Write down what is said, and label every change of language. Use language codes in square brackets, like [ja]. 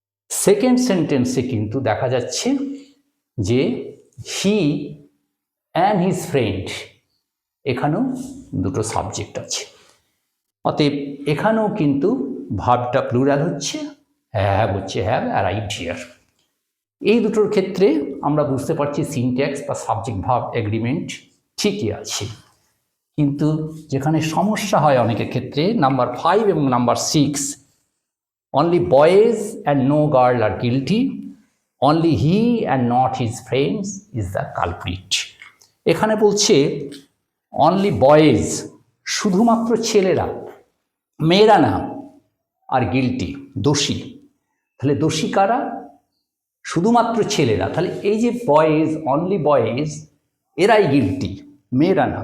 [bn] Second সেন্টেন্সে কিন্তু দেখা যাচ্ছে যে [en] he and his friend, [bn] এখানেও দুটো সাবজেক্ট আছে, অতএব এখানেও কিন্তু ভার্বটা প্লুরাল হচ্ছে, হ্যাভ হচ্ছে [en] Have arrived here. [bn] এই দুটোর ক্ষেত্রে আমরা বুঝতে পারছি সিনট্যাক্স বা সাবজেক্ট ভার্ব এগ্রিমেন্ট ঠিকই আছে। কিন্তু যেখানে সমস্যা হয় অনেকের ক্ষেত্রে, নাম্বার 5 এবং number 6, [en] only boys and no girl are guilty, only he and not his friends is the culprit. [bn] এখানে বলছে [en] only boys, [bn] শুধুমাত্র ছেলেরা, মেয়েরা না, আর গিল্টি, দোষী। তাহলে দোষী কারা? শুধুমাত্র ছেলেরা। তাহলে এই যে বয়েজ, [en] only boys, [bn] এরাই গিল্টি, মেয়েরা না।